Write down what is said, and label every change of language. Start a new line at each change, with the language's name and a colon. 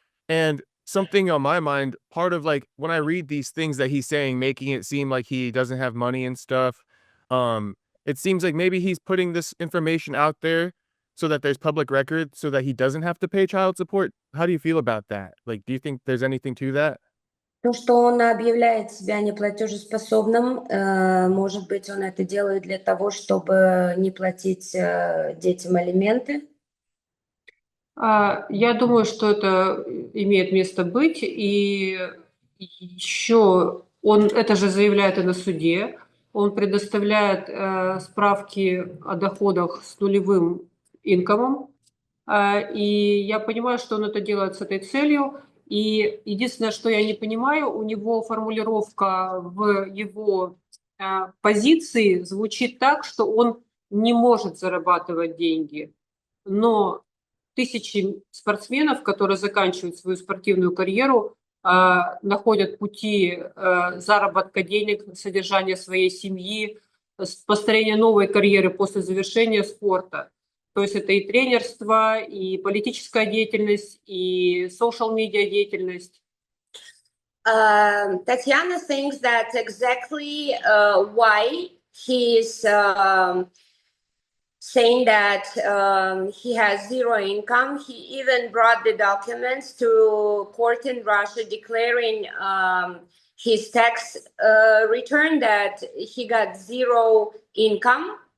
English: And something on my mind, part of like when I read these things that he's saying, making it seem like he doesn't have money and stuff, um, it seems like maybe he's putting this information out there so that there's public record so that he doesn't have to pay child support. How do you feel about that? Like, do you think there's anything to that?
Russian: То, что он объявляет себя неплатежеспособным, может быть, он это делает для того, чтобы не платить детям алименты. Я думаю, что это имеет место быть, и еще он это же заявляет и на суде. Он предоставляет справки о доходах с нулевым инкомом, и я понимаю, что он это делает с этой целью. И единственное, что я не понимаю, у него формулировка в его позиции звучит так, что он не может зарабатывать деньги, но тысячи спортсменов, которые заканчивают свою спортивную карьеру, находят пути заработка денег, содержания своей семьи, построения новой карьеры после завершения спорта. То есть это и тренерство, и политическая деятельность, и social-media деятельность.
English: Tatyana thinks that's exactly why he's saying that he has zero income. He even brought the documents to court in Russia declaring his tax return that he got zero income.